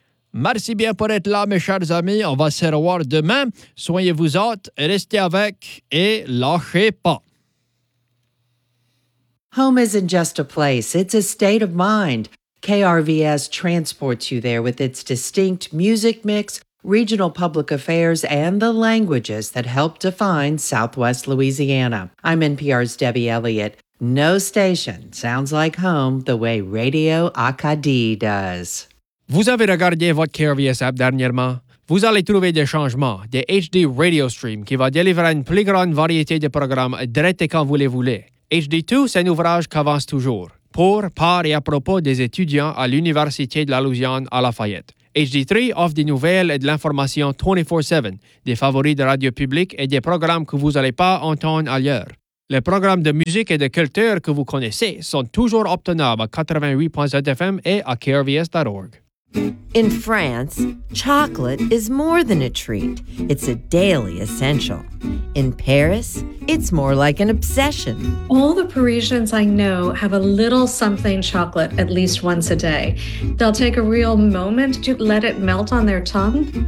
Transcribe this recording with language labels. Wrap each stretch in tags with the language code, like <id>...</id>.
<fr>Merci bien pour être là, mes chers amis. On va se revoir demain. Soignez-vous autres, restez avec et lâchez pas.</fr> <en>Home isn't just a place, it's a state of mind. KRVS transports you there with its distinct music mix, regional public affairs, and the languages that help define Southwest Louisiana. I'm NPR's Debbie Elliott. No station sounds like home the way Radio Acadie does.</en> <fr>Vous avez regardé votre KRVS app dernièrement? Vous allez trouver des changements, des HD Radio Stream qui va délivrer une plus grande variété de programmes direct quand vous les voulez. HD2, c'est un ouvrage qui avance toujours, pour, par et à propos des étudiants à l'Université de la Louisiane à Lafayette. HD3 offre des nouvelles et de l'information 24/7, des favoris de radio publique et des programmes que vous n'allez pas entendre ailleurs. Les programmes de musique et de culture que vous connaissez sont toujours obtenables à 88.7 FM et à krvs.org.</fr> <en>In France, chocolate is more than a treat. It's a daily essential. In Paris, it's more like an obsession. All the Parisians I know have a little something chocolate at least once a day. They'll take a real moment to let it melt on their tongue.</en>